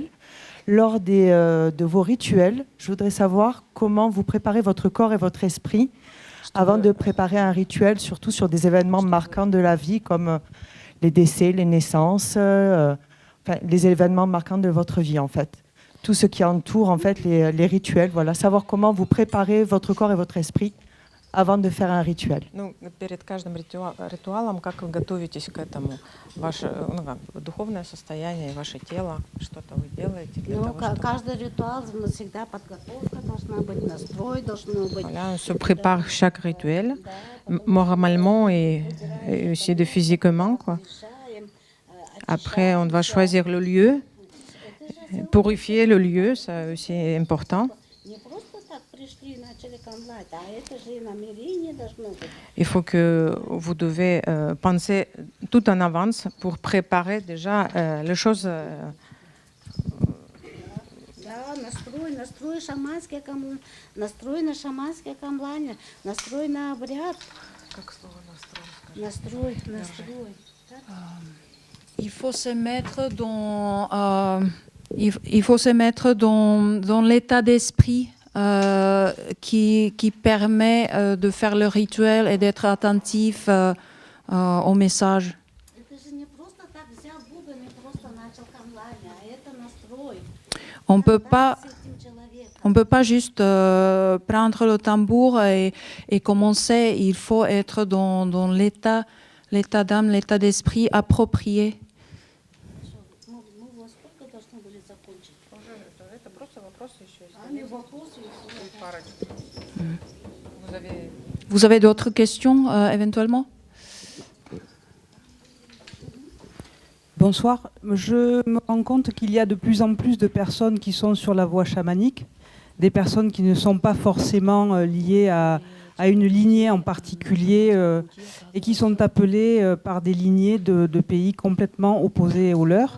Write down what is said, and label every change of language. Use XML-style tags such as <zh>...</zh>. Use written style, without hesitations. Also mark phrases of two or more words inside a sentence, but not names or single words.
<fr>Lors de vos rituels, je voudrais savoir comment vous préparez votre corps et votre esprit avant de préparer un rituel, surtout sur des événements marquants de la vie comme les décès, les naissances, enfin, les événements marquants de votre vie en fait. Tout ce qui entoure en fait les rituels, voilà, savoir comment vous préparez votre corps et votre esprit avant de faire un rituel?</fr> <ru>Ну, перед каждым ритуалом, как вы готовитесь к этому? Ваше духовное состояние, ваше тело, что-то вы делаете для Ну, того, чтобы... каждый ритуал всегда подготовка должна быть, настрой должен быть.</ru> <fr>Voilà, on se prépare chaque rituel,</fr> <ru>Да, потом</ru> <fr>moralement et aussi de physiquement, quoi.</fr> <ru>решаем,</ru> <fr>Après, on doit choisir le lieu, purifier le lieu, c'est aussi important.</fr> <ru>не просто так пришли и начали камлать, а это же и намерение должно быть.</ru> <fr>Il faut que vous devez penser tout en avance pour préparer déjà les choses.</fr> <ru>Да, настрой шаманское камлание, настрой на шаманское камлание, настрой на обряд. Как слово настрой? Настрой.</ru> <fr>Il faut se mettre il faut se mettre dans l'état d'esprit qui permet de faire le rituel et d'être attentif au message.</fr> <ru>Это же не просто так взял бубен и просто начал камлание, а это настрой.</ru> <fr>On peut pas</fr> <ru>С этим человеком.</ru> <fr>On ne peut pas juste prendre le tambour et commencer. Il faut être dans l'état d'âme, l'état d'esprit approprié.</fr> <ru>Мы во сколько должны были закончить? Это просто вопрос еще. А не вопросы.</ru> <fr>Vous avez d'autres questions éventuellement? Bonsoir. Je me rends compte qu'il y a de plus en plus de personnes qui sont sur la voie chamanique, des personnes qui ne sont pas forcément liées à une lignée en particulier et qui sont appelées par des lignées de pays complètement opposés aux leurs.</fr>